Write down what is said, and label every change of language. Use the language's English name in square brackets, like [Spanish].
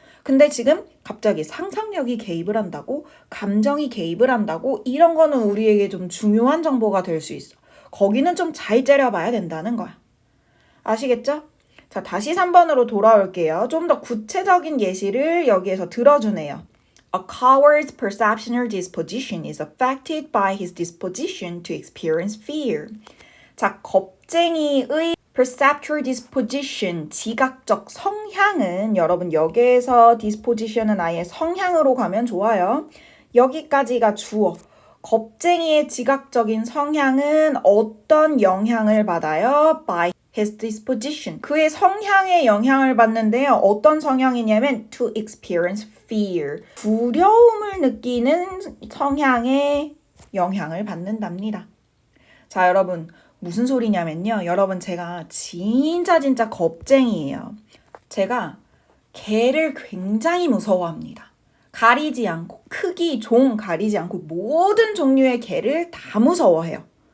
[Korean] 근데 지금 갑자기 상상력이 개입을 한다고 감정이 개입을 한다고 이런 거는 우리에게 좀 중요한 정보가 될 수 있어. 거기는 좀 잘 째려봐야 된다는 거야. 아시겠죠? 자, 다시 3번으로 돌아올게요. 좀 더 구체적인 예시를 여기에서 들어주네요. [English] A coward's perception or disposition is affected by his disposition to experience fear. [Korean] 자, 겁쟁이의 perceptual disposition, 지각적 성향은 여러분 여기에서 disposition은 아예 성향으로 가면 좋아요. 여기까지가 주어. 겁쟁이의 지각적인 성향은 어떤 영향을 받아요? [English] By his disposition. [Korean] 그의 성향에 영향을 받는데요. 어떤 성향이냐면 [English] to experience fear. [Korean] 두려움을 느끼는 성향에 영향을 받는답니다. 자, 여러분 무슨 소리냐면요. 여러분 제가 진짜 겁쟁이에요. 제가 개를 굉장히 무서워합니다. 가리지 않고 크기, 종 가리지 않고 모든 종류의 개를 다 무서워해요.